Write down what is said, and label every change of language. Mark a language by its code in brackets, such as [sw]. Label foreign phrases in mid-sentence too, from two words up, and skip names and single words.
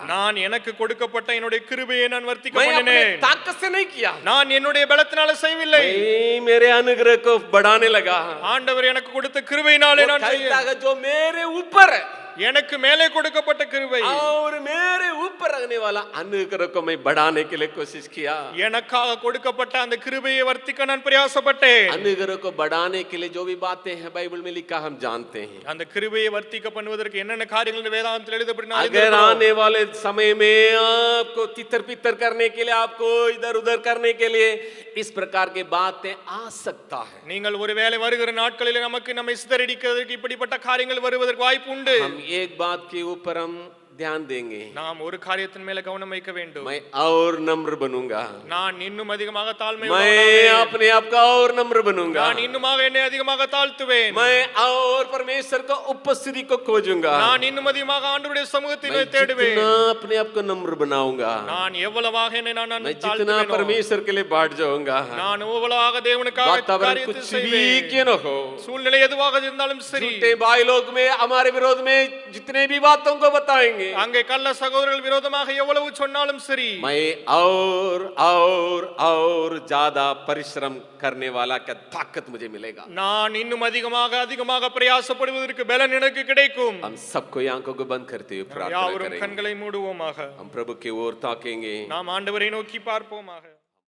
[ta] நான் எனக்கு கொடுக்கப்பட்ட என்னுடைய கிருபையை நான் வர்த்திக்க [hi] मैं अपने [ta] பண்ணினேன். [hi] ताकत से नहीं किया, [ta] நான் என்னுடைய பலத்தினால செய்யவில்லை, [hi] मैं मेरे अनुग्रह को बढ़ाने लगा। [ta] ஆண்டவர் எனக்கு கொடுத்த கிருபையினாலே [hi] वो [ta] நான் [hi] कहता [ta] செய்ய, [hi] है जो मेरे ऊपर है [ta] எனக்கு மேலே கொடுக்கப்பட்ட கிருபை, [hi] और मेरे ऊपर रखने वाला अनुग्रह को मैं बढ़ाने के लिए कोशिश किया। [ta] எனக்காக கொடுக்கப்பட்ட அந்த கிருபையை வர்த்திக்க நான் பிரயாசப்பட்டேன். [hi] अनुग्रह को बढ़ाने के लिए जो भी बातें हैं बाइबल में लिखा हम जानते हैं। [ta] அந்த கிருபையை வர்த்திக்க பண்ணுவதற்கு என்னென்ன காரியங்கள் வேதாந்தத்தில் எழுதப்பட்டிருக்கிறதோ, [hi] अगर आने वाले समय में आपको तितर पितर करने के लिए, आपको इधर उधर करने के लिए इस प्रकार की बातें आ सकता है। [ta] நீங்கள் ஒருவேளை வருகிற நாட்களில் நம்மை சிதறடிக்கிறதுக்கு இப்படிப்பட்ட காரியங்கள் வருவதற்கு வாய்ப்பு உண்டு. [hi] हम एक बात के ऊपर हम ध्यान देंगे, [ta] நாம் ஒரு காரியத்தின் மேல கவனம் வைக்க வேண்டும். [hi] मैं और नम्र बनूंगा, [ta] நான் இன்னும் அதிகமாக தாழ்மை [hi] मैं अपने आप का और नम्र बनूंगा, [ta] நான் இன்னுமாக என்னை அதிகமாக தாழ்த்துவேன். [hi] मैं और परमेश्वर का उपस्थिति को खोजूंगा, [ta] நான் இன்னும் அதிகமாக ஆண்டவருடைய சமூகத்தை [hi] मैं [ta] தேடுவேன். [hi] जितना अपने आप को नम्र बनाऊंगा, [ta] நான் எவ்வளவாக என்னை நான் [hi] मैं जितना [ta] தாழ்த்துவேனோ, [hi] परमेश्वर के लिए बांट जाऊंगा, [ta] நான் எவ்வளவாக தேவனுக்காக [hi] वातावरण [ta] காரியத்தை [hi] कुछ भी [ta] செய்வேன். [hi] क्यों न हो, [ta] சூழ்நிலை எதுவாக இருந்தாலும் சரி, [hi] झूठे भाई लोग में हमारे विरोध में जितने भी बातों को बताएंगे, [ta] அங்கே கள்ள சகோதரர்கள் விரோதமாக எவ்வளவு சொன்னாலும் சரி, [hi] मैं और ज्यादा परिश्रम करने वाला क्या ताकत मुझे मिलेगा। [ta] நான் இன்னும் அதிகமாக பிரயாசப்படுவதற்கு பலன் எனக்கு கிடைக்கும். [hi] हम सबको आंखों को बंद करते हुए प्रार्थना [ta] யாவரும் [hi] करेंगे, [ta] கண்களை மூடுவோமாக, [hi] हम प्रभु की ओर ताकेंगे। [ta] நாம் ஆண்டவரை நோக்கி பார்ப்போமாக.